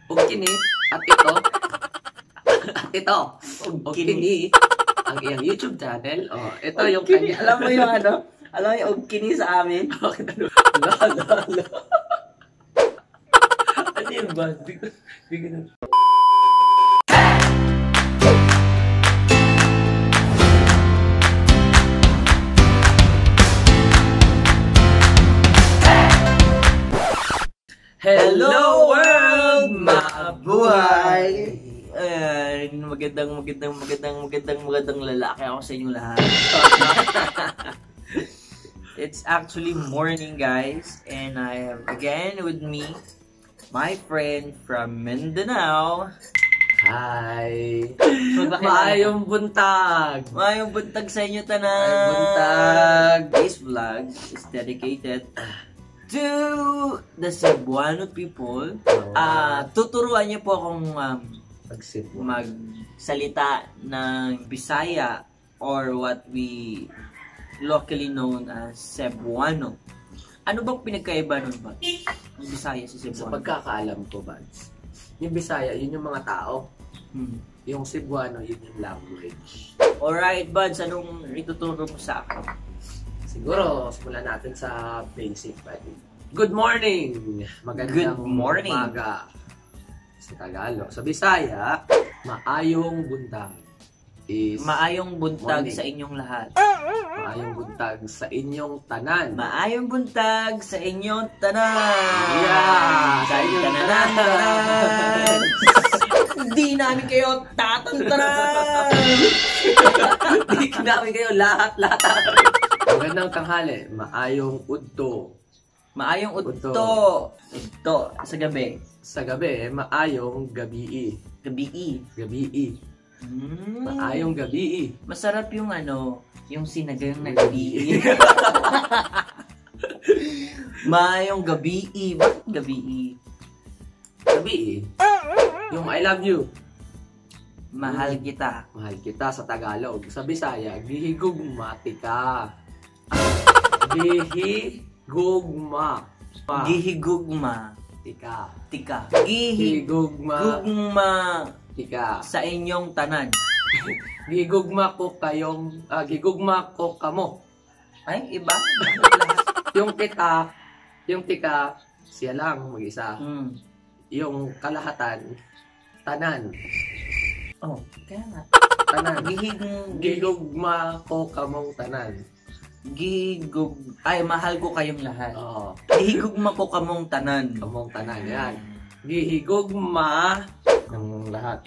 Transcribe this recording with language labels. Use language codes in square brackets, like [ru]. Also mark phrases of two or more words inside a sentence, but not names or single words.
[ceb] kini [tl] at ito [ceb] og kini ang iyang YouTube channel. [tl] Oh, ito yung kanya. Alam mo yung ano? Alam mo yung [ceb] og kini sa amin? Ala. [tl] Ano yun ba? Bigyan na. Hello world, Mabuhay! Magandang lalaki ako sa inyong lahat. [en] It's actually morning, guys, and I have again with me my friend from Mindanao. [ceb] Hi. Maayong buntag. Maayong buntag sa inyo tanan. Maayong buntag. [en] This vlog is dedicated to the Cebuano people. [tl] Tuturuan niyo po akong magsalita ng Bisaya [en] or what we locally known as Cebuano. [tl] Ano bang pinagkaiba nun ba? Yung Bisaya sa Cebuano? Sa pagkakaalam ko, Bads, yung Bisaya, yun yung mga tao. Yung Cebuano, yun yung language. Alright, Buds, anong ituturo mo sa akin? Siguro, simulan natin sa basic, buddy. Good morning! Magandang umaga sa Tagalog. [ceb] Sa Bisaya, maayong buntag [en] is [ceb] maayong buntag [en] morning. [ceb] Sa inyong lahat. Maayong buntag sa inyong tanan. Maayong buntag sa inyong tanan. Yeah! Sa inyong tanan. [tl] Di namin kayo tatantanan. Di namin kayo lahat. Magandang tanghali. [ceb] Maayong udto. Maayong udto. Udto. Sa gabi. Sa gabi, maayong gabi. Gabi. Maayong gabi. [tl] Masarap yung yung sinagang na gabi. [ceb] Maayong gabi. [tl] Bakit gabi? Gabi. Yung I love you. Mahal kita. Mahal kita sa Tagalog. [ceb] Sa Bisaya, gihigugmati ka. Gihigugma. Gihigugma. Tika. Gihigugma. Tika. Sa inyong tanan. Gigugma ko kayong, gigugma ko kamo. Ay, iba? [tl] Yung tika, siya lang mag-isa. Yung kalahatan, [ceb] tanan. [tl] Oh, kaya nga. [ceb] Tanan. Gigugma ko kamong tanan. [tl] Ay, mahal ko kayong lahat. Oo. [ceb] Gihigugma ko kamong tanan. Kamong tanan, yan. [tl] Gihigugma ng lahat.